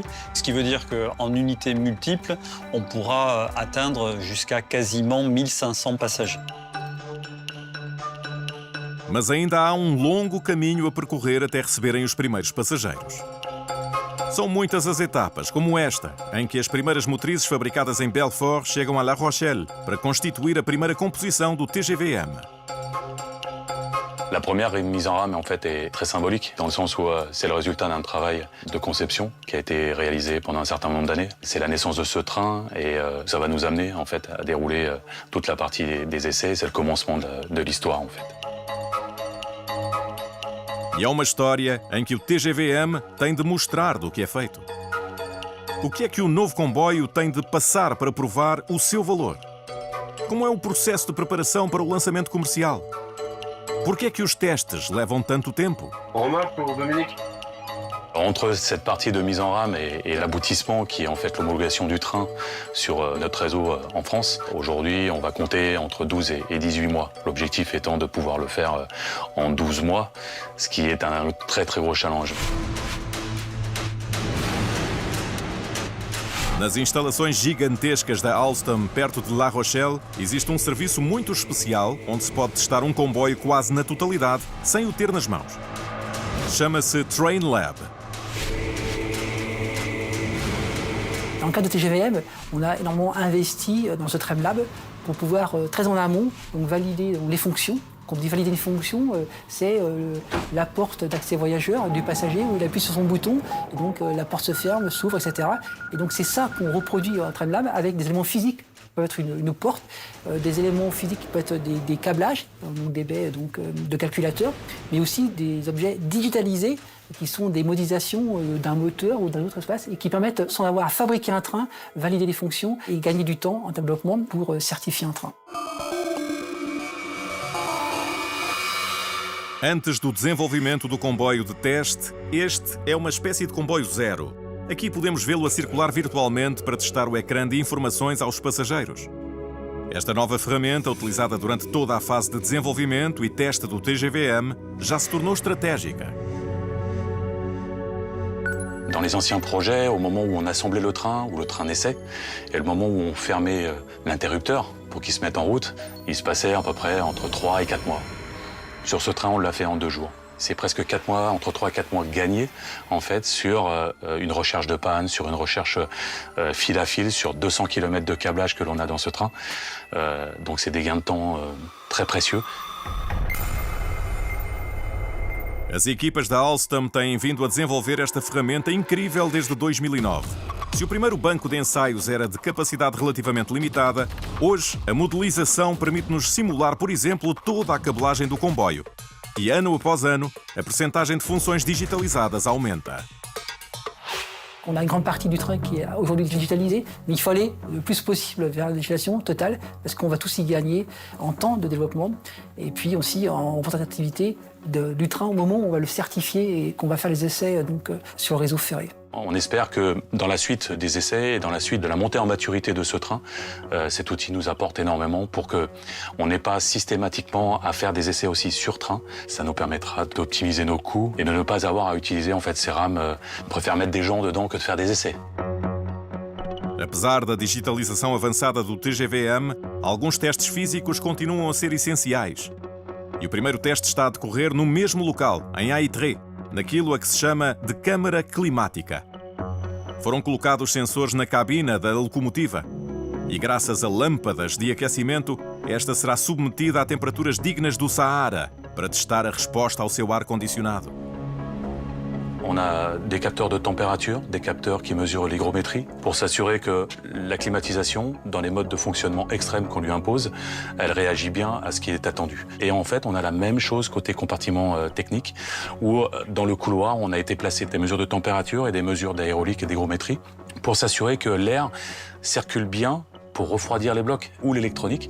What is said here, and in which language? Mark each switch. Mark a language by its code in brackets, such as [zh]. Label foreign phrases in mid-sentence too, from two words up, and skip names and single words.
[fr] Ce qui veut dire qu'en unités multiples, on pourra atteindre jusqu'à quasiment 1500 passagers. [pt] Mas ainda há um longo caminho a percorrer até receberem os primeiros passageiros. São muitas as etapas, como esta, em que as primeiras motrizes fabricadas em Belfort chegam a La Rochelle para constituir a primeira composição do TGVM. [fr] La première mise en rame en fait est très symbolique dans le sens où c'est le résultat d'un travail de conception qui a été réalisé pendant un certain nombre d'années. C'est la naissance de ce train et ça va nous amener en fait à dérouler toute la partie des essais. C'est le commencement de l'histoire en fait. [pt] E é uma história em que o TGVM tem de mostrar do que é feito. O que é que o novo comboio tem de passar para provar o seu valor? Como é o processo de preparação para o lançamento comercial? Por que é que os testes levam tanto tempo? [fr] Entre cette partie de mise en rame et l'aboutissement qui est en fait l'homologation du train sur notre réseau en France, aujourd'hui on va compter entre 12 et 18 mois. L'objectif étant de pouvoir le faire en 12 mois, ce qui est un très très gros challenge. [pt] Nas instalações gigantescas da Alstom, perto de La Rochelle, existe um serviço muito especial onde se pode testar um comboio quase na totalidade, sem o ter nas mãos. Chama-se Train Lab. [fr] Dans le cadre de TGVM, on a énormément investi dans ce Train Lab pour pouvoir, très en amont, donc valider les fonctions. Quand on dit valider les fonctions, c'est la porte d'accès voyageur du passager où il appuie sur son bouton, et donc la porte se ferme, s'ouvre, etc. Et donc c'est ça qu'on reproduit en Train Lab avec des éléments physiques. Ça peut être une porte, des éléments physiques qui peuvent être des câblages, donc des baies de calculateurs, mais aussi des objets digitalisés qui sont des modélisations d'un moteur ou d'un autre espace et qui permettent, sans avoir à fabriquer un train, valider les fonctions et gagner du temps en développement pour certifier un train. [pt] Antes do desenvolvimento do comboio de teste, este é uma espécie de comboio zero. Aqui podemos vê-lo a circular virtualmente para testar o ecrã de informações aos passageiros. Esta nova ferramenta, utilizada durante toda a fase de desenvolvimento e teste do TGVM, já se tornou estratégica. [fr] Dans les anciens projets, au moment où on assemblait le train, ou le train naissait, et le moment où on fermait l'interrupteur pour qu'il se mette en route, il se passait à peu près entre 3 et 4 mois. Sur ce train, on l'a fait en 2 jours. C'est presque 4 mois, entre 3 et 4 mois gagnés, en fait, sur une recherche de panne, sur une recherche fil à fil, sur 200 km de câblage que l'on a dans ce train. Donc c'est des gains de temps très précieux. [pt] As equipas da Alstom têm vindo a desenvolver esta ferramenta incrível desde 2009. Se o primeiro banco de ensaios era de capacidade relativamente limitada, hoje a modelização permite-nos simular, por exemplo, toda a cabelagem do comboio. E ano após ano, a percentagem de funções digitalizadas aumenta. [fr] On a une grande partie du train qui est aujourd'hui digitalisée, mais il faut aller le plus possible vers la digitalisation totale parce qu'on va tous y gagner en temps de développement et puis aussi en représentativité du train au moment où on va le certifier et qu'on va faire les essais sur le réseau ferré. On espère que dans la suite des essais et dans la suite de la montée en maturité de ce train, cet outil nous apporte énormément pour qu'on n'ait pas systématiquement à faire des essais aussi sur train. Ça nous permettra d'optimiser nos coûts et de ne pas avoir à utiliser en fait ces rames. On préfère mettre des gens dedans que de faire des essais. [pt] Apesar da digitalização avançada do TGV-M, alguns testes físicos continuam a ser essenciais. E o primeiro teste está a decorrer no mesmo local, em Aitré, naquilo a que se chama de câmara climática. Foram colocados sensores na cabina da locomotiva e, graças a lâmpadas de aquecimento, esta será submetida a temperaturas dignas do Saara para testar a resposta ao seu ar-condicionado. [fr] On a des capteurs de température, des capteurs qui mesurent l'hygrométrie pour s'assurer que la climatisation, dans les modes de fonctionnement extrêmes qu'on lui impose, elle réagit bien à ce qui est attendu. Et en fait, on a la même chose côté compartiment technique où dans le couloir, on a été placé des mesures de température et des mesures d'aérolique et d'hygrométrie pour s'assurer que l'air circule bien pour refroidir les blocs ou l'électronique.